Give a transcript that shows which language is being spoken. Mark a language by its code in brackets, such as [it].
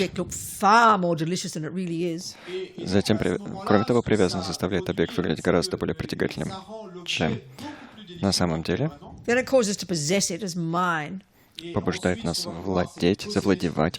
[en] object look far more delicious than it really is. [ru] Затем, кроме того, привязанность заставляет объект выглядеть гораздо более притягательным, чем на самом деле. [en] Then it causes us to possess it as mine. [ru] Побуждает нас завладевать